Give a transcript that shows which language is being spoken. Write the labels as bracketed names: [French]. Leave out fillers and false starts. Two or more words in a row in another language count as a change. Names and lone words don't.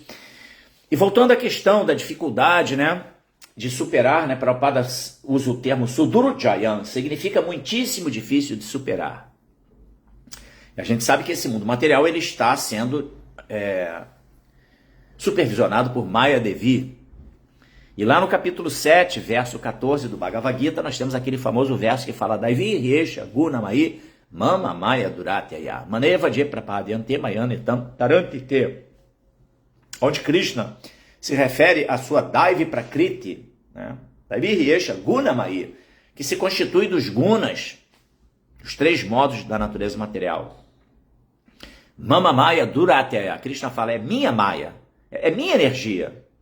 [Portuguese] E voltando à questão da dificuldade, né, de superar, né, Prabhupada usa o termo Sudurjayan, significa muitíssimo difícil de superar. E a gente sabe que esse mundo material ele está sendo supervisionado por Maya Devi. E lá no capítulo 7, verso 14 do Bhagavad Gita, nós temos aquele famoso verso que fala [Sanskrit] Daivi Riesha Gunamai Mama Maya Duratyaya Maneva Je Prapadyante Mayanetam Tarantite, [Portuguese] onde Krishna se refere à sua [Sanskrit] Daivi Prakriti, [Portuguese] né? [Sanskrit] Daivi Riesha Gunamai, [Portuguese] que se constitui dos gunas, os três modos da natureza material. [Sanskrit] Mama Maya Duratyaya, [Portuguese] Krishna fala, é minha Maya, é minha energia.